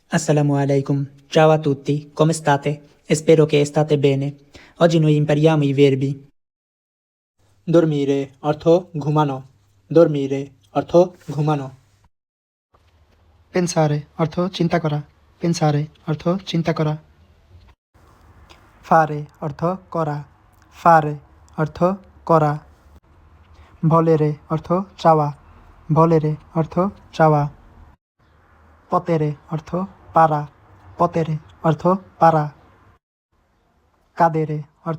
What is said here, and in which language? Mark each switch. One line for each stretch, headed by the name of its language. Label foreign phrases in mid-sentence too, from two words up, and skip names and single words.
Arabic: السلام عليكم,
Italian: ciao a tutti, come state? Spero che state bene. Oggi noi impariamo i verbi
Bangla: dormire অর্থ ঘুমানো dormire অর্থ ঘুমানো pensare অর্থ চিন্তা করা pensare অর্থ চিন্তা করা fare অর্থ করা fare অর্থ করা volere অর্থ চাওয়া volere অর্থ চাওয়া potere অর্থ পারা potere অর্থ পারা cadere অর্থ